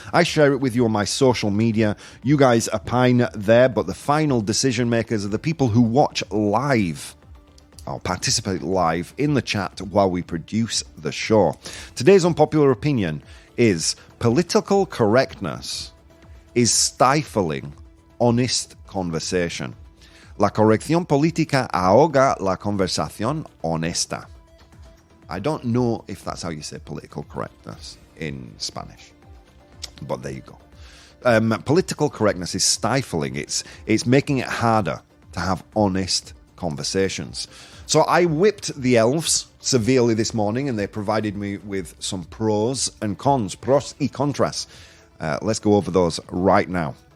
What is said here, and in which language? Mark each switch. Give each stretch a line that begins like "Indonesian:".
English: I share it with you on my social media. You guys opine there, but the final decision makers are the people who watch live. I'll participate live in the chat while we produce the show. Today's unpopular opinion is political correctness is stifling honest conversation.
Spanish: La corrección política ahoga la conversación honesta.
English: I don't know if that's how you say political correctness in Spanish, but there you go. Political correctness is stifling. It's making it harder to have honest conversations. So I whipped the elves severely this morning, and they provided me with some pros and cons, pros y contras. Let's go over those right now.